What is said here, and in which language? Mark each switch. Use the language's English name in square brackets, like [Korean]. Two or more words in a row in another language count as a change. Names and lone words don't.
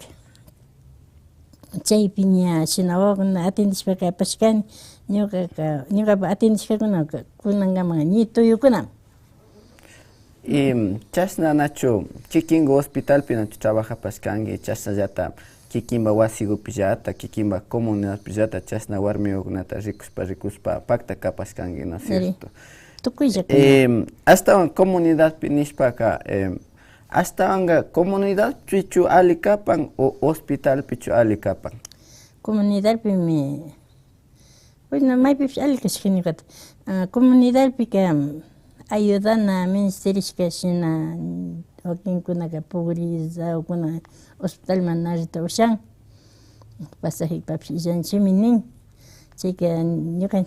[Quechua] Chaypi ña shina wawakuna atendishpaka apashkani ñukapak atendishkakuna kunankaman ñi tuyukuna. Y chashna nachu kikingu hospitalpi nachu trabajapashkanki chashnallata kikinba wasikupi llata kikinba comunidadpi llata chashna warmikunata rikushpa pakta kapashkanki, [Spanish] ¿no es cierto? [Quechua] Tukuylla. Astawan comunidadpi nishpaka astawan comunidadpichu ali kapan o hospitalpichu ali kapan? Comunidadpimi bueno maypipish ali kashka ñukata comunidadpika ayudana ministerishka shina wakinkunaka pugrizaukuna hospitalman narita ushan pasajepapish illanchimi nin chayka ñukanchik